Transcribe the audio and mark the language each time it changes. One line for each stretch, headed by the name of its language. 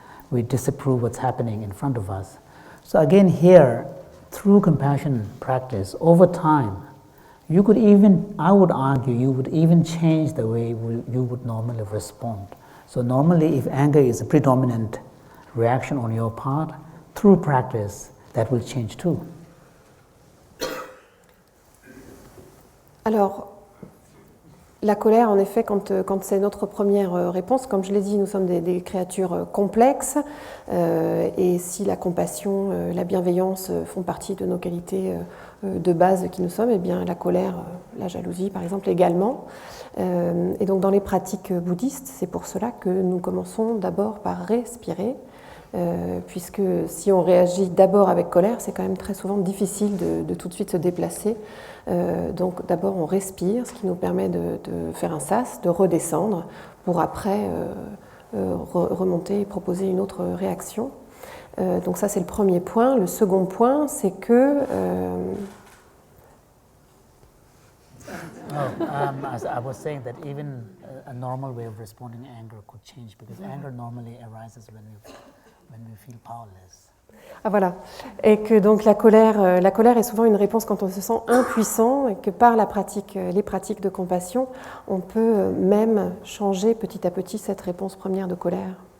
English: We disapprove what's happening in front of us. So again here, through compassion practice, over time, you could even, I would argue, you would even change the way you would normally respond. So normally, if anger is a predominant reaction on your part, through practice, that will change too.
French: Alors, la colère, en effet, quand c'est notre première réponse, comme je l'ai dit, nous sommes des créatures complexes, et si la compassion, la bienveillance font partie de nos qualités de base qui nous sommes, eh bien la colère, la jalousie par exemple également. Et donc dans les pratiques bouddhistes, c'est pour cela que nous commençons d'abord par respirer, puisque si on réagit d'abord avec colère, c'est quand même très souvent difficile de tout de suite se déplacer. Donc d'abord on respire, ce qui nous permet de faire un sas, de redescendre, pour après remonter et proposer une autre réaction. Donc ça c'est le premier point. Le second point, c'est que...
English: I was saying that even a normal way of responding to anger could change because anger normally arises when we feel powerless.
French: Ah voilà, et que donc la colère est souvent une réponse quand on se sent impuissant et que par les pratiques de compassion, on peut même changer petit à petit cette réponse première de colère.